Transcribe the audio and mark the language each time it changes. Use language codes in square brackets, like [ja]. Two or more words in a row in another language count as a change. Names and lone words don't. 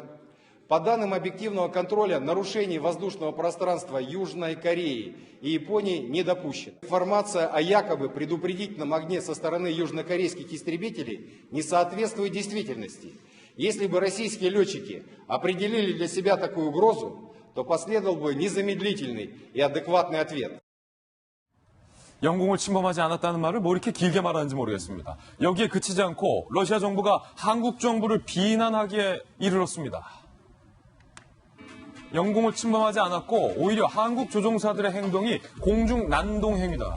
[ru] По данным объективного контроля, нарушений воздушного пространства Южной Кореи и Японии не допущено. Информация о якобы предупредительном огне со стороны южнокорейских истребителей не соответствует действительности. Если бы российские летчики определили для себя такую угрозу, то последовал бы незамедлительный и адекватный ответ. [ko] 영공을 침범하지 않았다는 말을 뭐 이렇게 길게 말하는지 모르겠습니다. 여기에 그치지 않고 러시아 정부가 한국 정부를 비난하기에 이르렀습니다. 영공을 침범하지 않았고 오히려 한국 조종사들의 행동이 공중난동행위다.